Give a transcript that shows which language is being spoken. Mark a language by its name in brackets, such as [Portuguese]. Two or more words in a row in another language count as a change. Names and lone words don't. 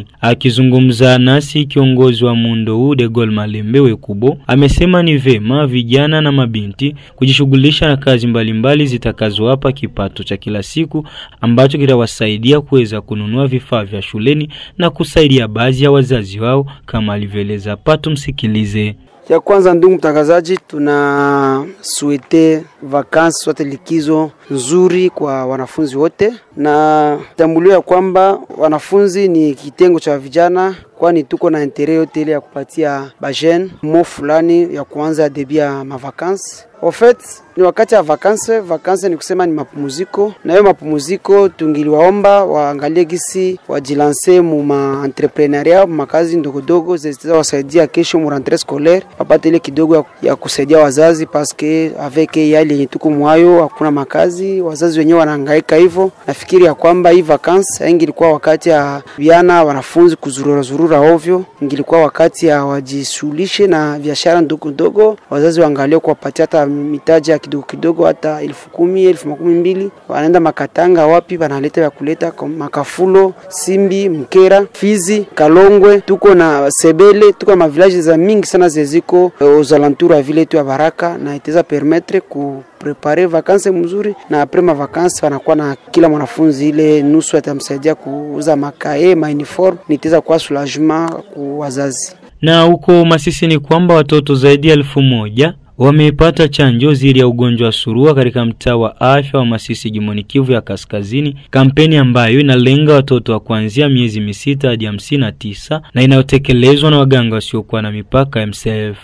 [Swahili] Akizungumza nasi kiongozi wa muundo huu De Gaulle Malembe Wekubo amesema ni vema vijana na mabinti kujishughulisha na kazi mbalimbali zitakazowapa kipato cha kila siku ambacho kitawasaidia kuweza kununua vifaa vya shuleni na kusaidia baadhi ya wazazi wao kama alivyoeleza. Pato msikilize. Ya kwanza, ndugu mtangazaji, tuna [French] souhaiter vacances [Swahili] sote likizo nzuri kwa wanafunzi wote, na tambulio ya kwamba wanafunzi ni kitengo cha vijana, kwani tuko na intérêt yote ile ya kupatia bajene mo fulani ya kuanza debia ma vacances. [French] En fait, [Swahili] ni wakati ya vacances ni kusema ni mapumziko, na hiyo mapumziko tungiliwaomba waangalie gisi wajilanse mu ma entrepreneuria, makazi ndogo ndogo zitaweza wasaidia kesho mu [French] rentrée scolaire, [Swahili] wapate ile kidogo ya kusaidia wazazi, [French] parce que [Swahili] avec yale yenye tuko mwayo hakuna makazi, wazazi wenyewe wanahangaika hivyo. Nafikiri ya kwamba hii vacances ingilikuwa wakati ya vijana wanafunzi kuzurura ovyo, ingilikuwa wakati ya wajishughulishe na biashara ndogo ndogo, wazazi waangalie kuwapatia hata mitaji ya kidogo kidogo, hata 10,000, 12,000, wanaenda Makatanga wapi wanaleta ya kuleta Makafulo, Simbi, Mkera, Fizi, Kalongwe, tuko na Sebele, tuko na village za mingi sana zeziko [French] aux alentours [Swahili] ya vile tu ya Baraka, na itaweza permettre ku [French] préparer vacances [Swahili] mzuri, na après ma vacances wanakuwa na kila mwanafunzi ile nusu atamsaidia kuuza makae, uniform, nitaweza kwa soulagement kwa wazazi. Na huko Masisi ni kwamba watoto zaidi ya 1,000 wamepata chanjo dhidi ya ugonjwa wa surua katika mtaa wa afya wa Masisi jimboni Kivu ya Kaskazini, kampeni ambayo inalenga watoto wa kuanzia miezi 6 hadi 59 na inayotekelezwa na waganga wasiokuwa na mipaka MSF.